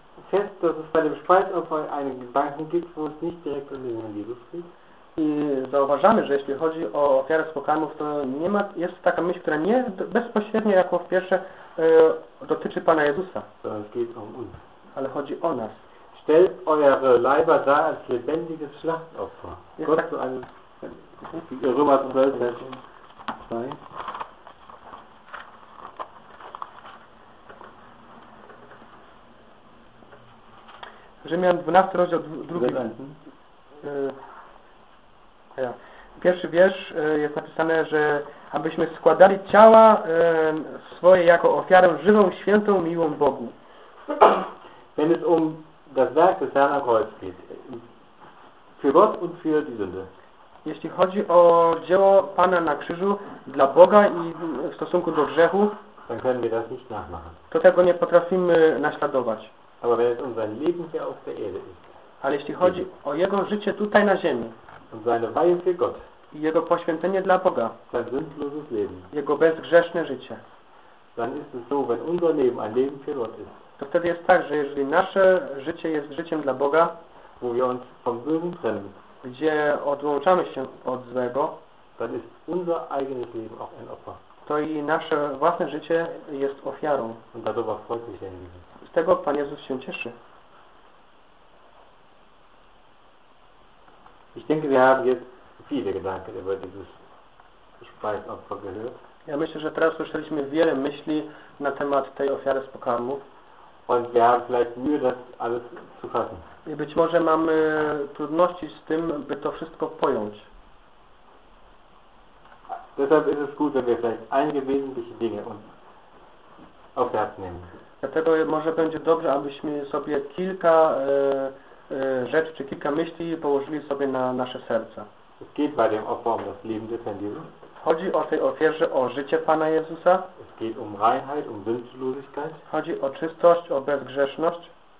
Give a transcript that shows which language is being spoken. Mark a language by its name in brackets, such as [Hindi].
[German] Fest, dass es bei dem Speisopfer einen Gedanken gibt, wo es nicht direkt um den Herrn Jesus geht. [Polish] I zauważamy, że jeśli chodzi o ofiarę z pokarmów, to nie ma, jest taka myśl, która nie bezpośrednio jako w pierwsze dotyczy Pana Jezusa. [German] Es geht um uns. [Polish] Ale chodzi o nas. [German] Stellt eure Leiber da als lebendiges Schlachtopfer. Gott zu einem Römer 12, Vers 2. [Polish] Rzymian 12, rozdział 2. Pierwszy wiersz jest napisane, że abyśmy składali ciała swoje jako ofiarę żywą, świętą, miłą Bogu. [German] Wenn es um das Werk des Herrn am Kreuz geht, für Gott und für die Sünde. [Polish] Jeśli chodzi o dzieło Pana na krzyżu dla Boga i w stosunku do grzechu, [German] dann können wir das nicht nachmachen. [Polish] To tego nie potrafimy naśladować. [German] Aber wenn es um sein Leben hier auf der Erde ist. [Polish] Ale jeśli chodzi o jego życie tutaj na ziemi. [German] Und seine Weihe für Gott. [Polish] I jego poświęcenie dla Boga. [German] Sein sündloses Leben. [Polish] Jego bezgrzeszne życie. [German] Dann ist es so, wenn unser Leben ein Leben für Gott ist. [Polish] To wtedy jest tak, że jeżeli nasze życie jest życiem dla Boga. [German] Wo wir uns vom Bösen trennen. [Polish] Gdzie odłączamy się od złego. [German] Dann ist unser eigenes Leben auch ein Opfer. [Polish] To i nasze własne życie jest ofiarą. [German] Und darüber freut sich der Jesus. [Polish] Z tego Pan Jezus się cieszy. [German] Ich denke, wir haben jetzt viele Gedanken über dieses Speisopfer gehört. [Polish] Ja myślę, że teraz usłyszeliśmy wiele myśli na temat tej ofiary z pokarmów. [German] Und wir haben vielleicht Mühe, das alles zu fassen. [Polish] I być może mamy trudności z tym, by to wszystko pojąć. [German] Deshalb ist es gut, wenn wir vielleicht einige wesentliche Dinge uns auf Herz nehmen. [Polish] Dlatego może będzie dobrze, abyśmy sobie kilka rzeczy, czy kilka myśli położyli sobie na nasze serca. [German] Es geht bei dem Opfer um das Leben des Herrn Jesus. [Polish] Chodzi o tej ofierze, o życie Pana Jezusa. [German] Es geht um Reinheit, um Sündlosigkeit. [Polish] Chodzi o czystość, o bezgrzeszność.